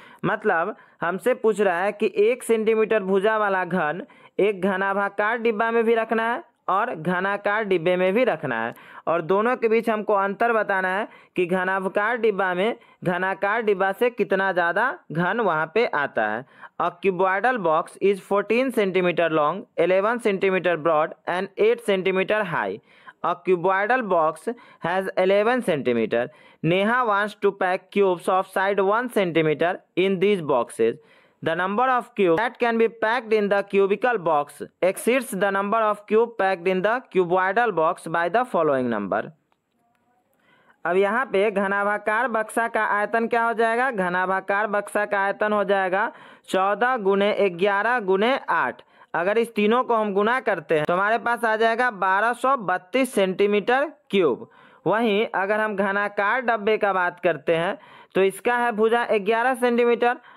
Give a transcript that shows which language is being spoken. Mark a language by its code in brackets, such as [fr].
[hi] मतलब हमसे पूछ रहा है कि 1 सेंटीमीटर भुजा वाला घन एक घनाभाकार डिब्बा में भी रखना है और घनाकार डिब्बे में भी रखना है, और दोनों के बीच हमको अंतर बताना है कि घनाभाकार डिब्बा में घनाकार डिब्बा से कितना ज़्यादा घन वहाँ पे आता है। [en] A cuboidal box is 14 centimetre long, 11 centimetre broad and 8 centimetre high. A cuboidal box has 11 centimeter. Neha wants to pack cubes of side 1 centimeter in these boxes. The number of cubes that can be packed in the cubical box exceeds the number of cubes packed in the cuboidal box by the following number. [hi] अब यहाँ पे घनाभाकार बक्सा का आयतन क्या हो जाएगा? घनाभाकार बक्सा का आयतन हो जाएगा 14 × 11 × 8। अगर इस तीनों को हम गुना करते हैं तो हमारे पास आ जाएगा 1232 सेंटीमीटर क्यूब। वहीं अगर हम घनाकार डब्बे का बात करते हैं तो इसका है भुजा 11 सेंटीमीटर